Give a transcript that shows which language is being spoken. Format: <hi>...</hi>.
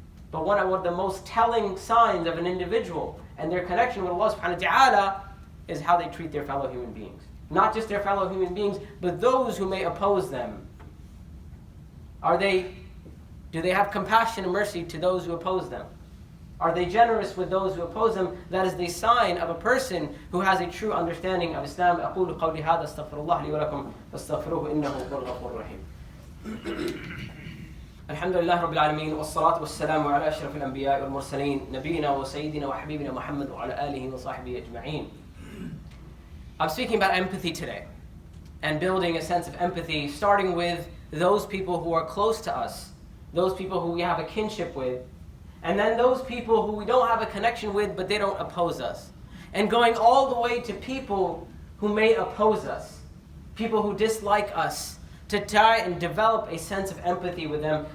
<en>But one of the most telling signs of an individual and their connection with Allah subhanahu wa ta'ala is how they treat their fellow human beings. Not just their fellow human beings, but those who may oppose them. Do they have compassion and mercy to those who oppose them? Are they generous with those who oppose them? That is the sign of a person who has a true understanding of Islam.</en> <ar>أقول قولي هذا استغفر الله لي ولكم فاستغفروه إنه هو الغفور الرحيم. الحمد لله رب العالمين والصلاة والسلام على أشرف الأنبياء والمرسلين نبينا وسيدنا وحبيبنا محمد وعلى آله وصحبه أجمعين.</ar> <en>I'm speaking about empathy today, and building a sense of empathy, starting with those people who are close to us, those people who we have a kinship with, And then those people who we don't have a connection with, but they don't oppose us. And going all the way to people who may oppose us, people who dislike us, to try and develop a sense of empathy with them.</en>